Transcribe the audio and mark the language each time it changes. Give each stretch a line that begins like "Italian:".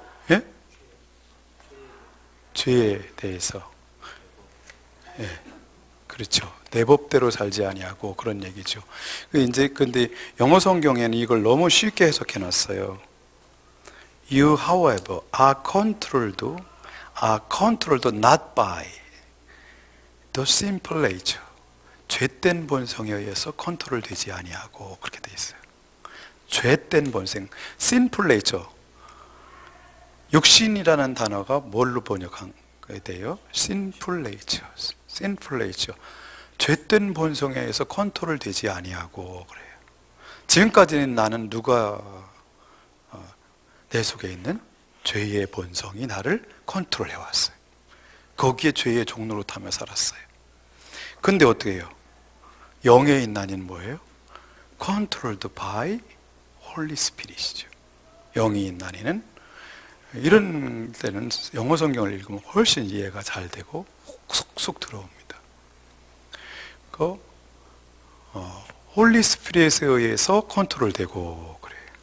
Korean: 예? 죄에 대해서, 예, 그렇죠. 내 법대로 살지 아니하고 그런 얘기죠. 이제 근데 영어 성경에는 이걸 너무 쉽게 해석해 놨어요.
English: You, however, are controlled not by the simple nature.
Korean: 죄된 본성에 의해서 컨트롤 되지 아니하고, 그렇게 돼 있어요. 죄된 본성, sinful nature. 육신이라는 단어가 뭘로 번역한 돼요?
English: sinful nature. sinful nature.
Korean: 죄된 본성에 의해서 컨트롤 되지 아니하고 그래요. 지금까지는 나는 누가 내 속에 있는 죄의 본성이 나를 컨트롤해 왔어요. 거기에 죄의 종로로 타며 살았어요. 근데 어떻게 해요? 영에 있나니는 뭐예요?
English: Controlled by Holy Spirit이죠.
Korean: 영이 있나니는, 이런 때는 영어 성경을 읽으면 훨씬 이해가 잘 되고 쏙쏙 들어옵니다. 홀리 스피릿에 의해서 컨트롤되고 그래요.